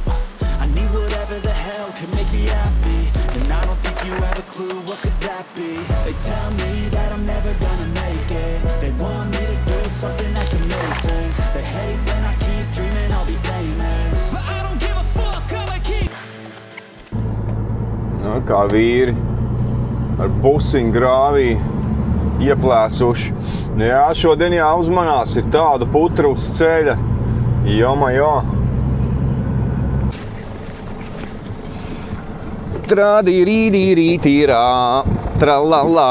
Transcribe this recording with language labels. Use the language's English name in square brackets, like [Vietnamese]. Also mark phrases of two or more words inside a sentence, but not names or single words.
[English] I need whatever the hell could make me happy, and I don't think you have a clue what could that be. They tell me that I'm never gonna make it. They want me to do something that can make sense. They hate when I keep dreaming I'll be famous, but I don't give a fuck, I'ma keep. [Latvian] Kā vīri ar pusiņu grāvī ieplēsuši. Jā, šodien jāuzmanās, ir tāda putra uz ceļa. Jo. Trādī-rīdī-rītīrā, tralalā.